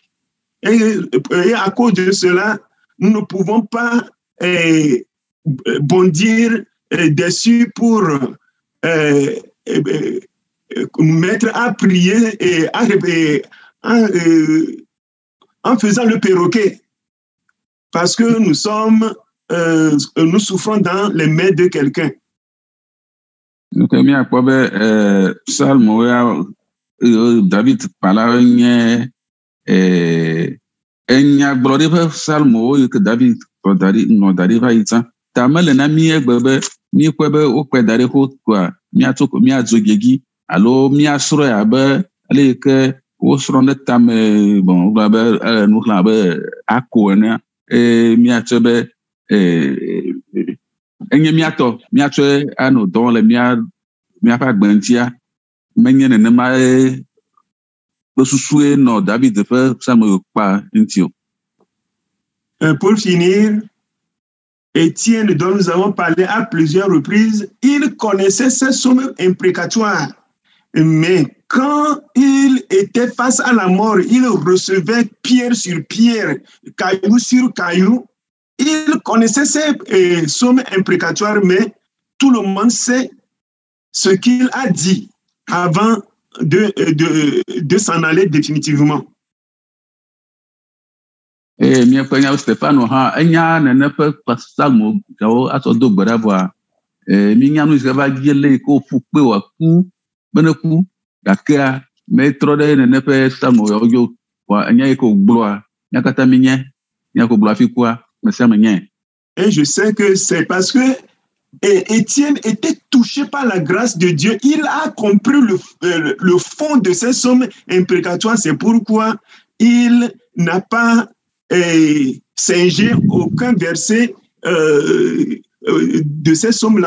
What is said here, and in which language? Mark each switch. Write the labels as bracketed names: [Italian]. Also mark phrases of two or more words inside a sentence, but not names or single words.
[French] Et à cause de cela, nous ne pouvons pas bondir dessus pour nous mettre à prier et en faisant le perroquet, parce que nous souffrons dans les mains de quelqu'un. Donc, David parla [Ewe] nyagblɔɖi ƒe psalmo yi ke David nɔ da ɖi va yi tsã ta mele na mí egbe be míekpɔe be wokpe da ɖi xo koa míadzo gegi alo míasrɔ̃e abe ale yi ke wosrɔ̃ ɖe tame wogblɔ be nuxlẽ abe ako ene míatsɔe be enye míatɔ míatsɔe anɔ dɔ wɔm le míaƒe agbe ŋutia menye nenema kple susue nɔ David ƒe psalmo kpa ŋuti o. [French] Pour finir, Étienne, dont nous avons parlé à plusieurs reprises, il connaissait ces psaumes imprécatoires, mais quand il était face à la mort, il recevait pierre sur pierre, caillou sur caillou. Il connaissait ces psaumes imprécatoires, mais tout le monde sait ce qu'il a dit avant de s'en aller définitivement. [Ewe] Míaƒe nyawo Stefano hã enya nene ƒe psalmo gawo atsɔ do gbe ɖa vɔa mínya nu si va dzi le ko ƒu kpe wòaku be ne ku gakea metrɔ ɖe nene ƒe psalmo yawo dzo vɔa enya yi ke wògblɔa mía katã mínya nya ko gblɔ hafi kua me sia me nyae. [French] Et je sais que c'est parce que Étienne était touché par la grâce de Dieu. Il a compris le fond de ces psaumes imprécatoires. C'est pourquoi il n'a pas singé aucun verset de ces psaumes-là.